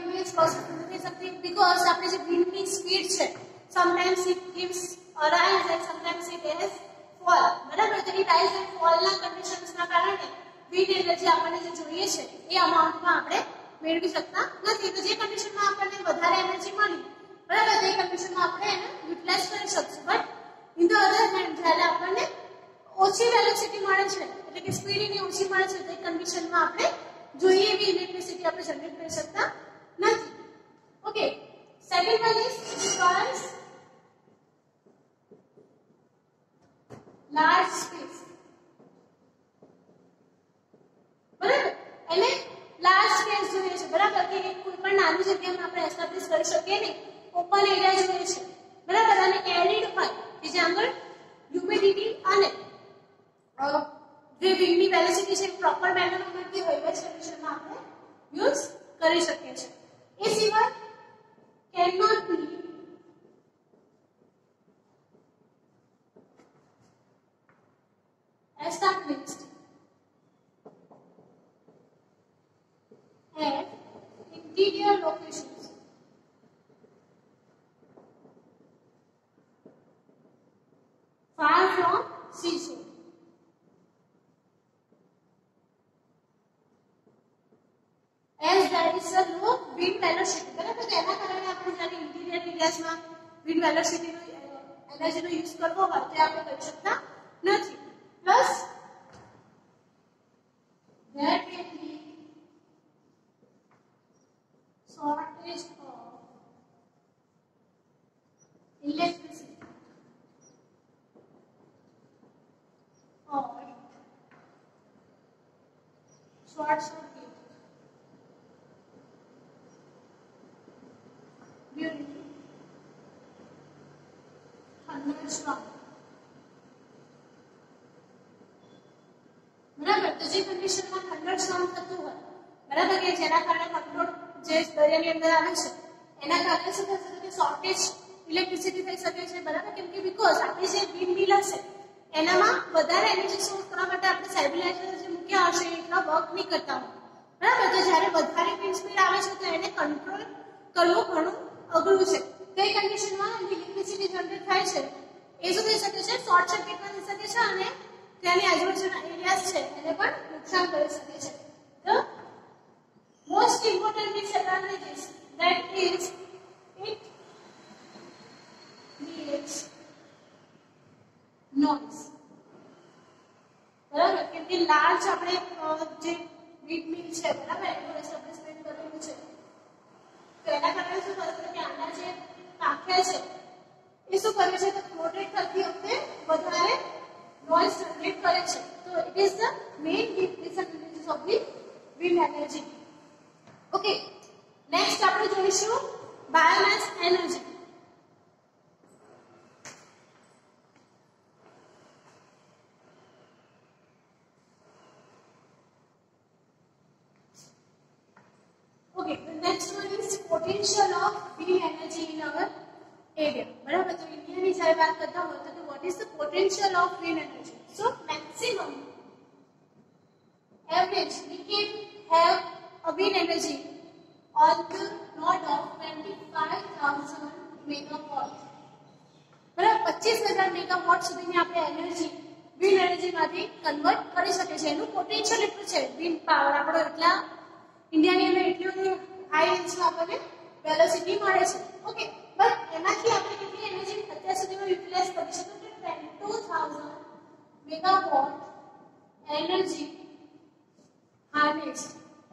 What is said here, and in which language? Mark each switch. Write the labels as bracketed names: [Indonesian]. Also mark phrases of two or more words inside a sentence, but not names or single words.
[English] its possible [Gujarati] થઈ શકતી [English] બીકોઝ [Gujarati] આપણે જે વિન્ડની સ્પીડ છે [English] sometimes it gives a rise and sometimes it has fall [Gujarati] બરાબર તો [English] a rise and fall [Gujarati] ના કન્ડિશન્સના કારણે [English] wind energy [Gujarati] આપણને જે જોઈએ છે એ અમાઉન્ટમાં આપણે મેળવી શકતા નથી તો જે કન્ડિશનમાં આપણને વધારે એનર્જી મળી બરાબર તે કન્ડિશનમાં આપણે એને યુટિલાઇઝ કરી શકશું [English] but in the other hand [Gujarati] જ્યારે આપણને ઓછી વેલોસિટી મળે છે એટલે કે સ્પીડ એની ઓછી મળે છે તે કન્ડિશનમાં આપણે જોઈએ એવી ઇલેક્ટ્રિસિટી આપણે જનરેટ કરી શકતા નથી [English] okay second one is requires large space [Gujarati] બરાબર એટલે [English] large space [Gujarati] જોઈએ છે બરાબર કે કોઈ પણ નાની જગ્યામાં આપણે એસ્ટાબ્લિશ કરી શકીએ નહીં [English] open area [Gujarati] જોઈએ છે બરાબર અને એરિડ હોય કે જ્યાં આગળ હ્યુમિડિટી અને જે વિન્ડની વેલોસિટી છે પ્રોપર મેનરમાં મળતી હોય એવા કન્ડિશનમાં આપણે યુઝ કરી શકીએ છીએ એ સિવાય [English] can not be established at interior locations far from seashore as there is a low wind velocity [Gujarati] બરાબર તો એના કારણે આપણે જ્યારે ઇન્ટિરિયર એરિયાઝમાં વિન્ડ વેલોસિટીનો એનર્જીનો યુઝ કરવો હોય તો આપણે કરી શકતા નથી [English] plus there can be shortage of electricity or short circuit [Gujarati] during thunderstorm બરાબર તો જે કન્ડિશનમાં થંડરસ્ટોર્મ થતું હોય બરાબર કે જેના કારણે કન્ટ્રોલ જે દરિયાની અંદર આવે છે એના કારણે શું થઈ શકે કે શોર્ટેજ ઇલેક્ટ્રિસિટી થઈ શકે છે બરાબર કેમ કે બીકોઝ આપણી જે [English] wind mill [Gujarati] હશે એનામાં વધારે એનર્જી સોર્સ કરવા માટે આપણે સ્ટેબિલાઇઝર જે મૂક્યા હશે એટલા વર્ક નહીં કરતા હોય બરાબર તો જ્યારે વધારે [English] wind speed [Gujarati] આવે છે તો એને કંટ્રોલ કરવું ઘણું અઘરું છે તે કન્ડિશનમાં ઇલેક્ટ્રિસિટી જનરેટ થાય છે એ શું થઈ શકે છે શોર્ટ સર્કિટમાં થઈ શકે છે અને ત્યાંની આજુબાજુના એરિયાઝ છે એને પણ નુકસાન કરી શકે છે તો [English] most important disadvantages that is it creates noise [Gujarati] બરાબર કેમ કે લાર્જ આપણે જે [English] wind mill [Gujarati] છે બરાબર એનું એસ્ટાબ્લિશમેન્ટ કરેલું છે તો એના કારણે શું થશે કે આના જે પાંખિયા છે એ શું કરે છે તો રોટેટ થતી વખતે વધારે [English] noise generate [Gujarati] કરે છે તો [English] it is the main disadvantages of the wind energy okay next [Gujarati] આપણે જોઈશું [English] biomass energy okay the next one is potential of wind energy in our area [Gujarati] બરાબર તો ઇન્ડિયાની જ્યારે વાત કરતા હોય તો [English] what is the potential of wind energy so maximum average we can have a wind energy on the node of 25,000 megawatt બરાબર [Gujarati] 25,000 મેગાવોટ સુધીની આપણે એનર્જી વિન્ડ એનર્જીમાંથી કન્વર્ટ કરી શકે છે એનું પોટેન્શિયલ એટલું છે [English] wind power [Gujarati] આપણો એટલા ઇન્ડિયાની અંદર એટલી હાઈ રેન્જમાં આપણને વેલોસિટી મળે છે [English] okay but [Gujarati] એમાંથી આપણે કેટલી એનર્જી અત્યાર સુધીમાં યુટિલાઇઝ કરી શકીએ કે 22,000 [English] megawatt energy harnessed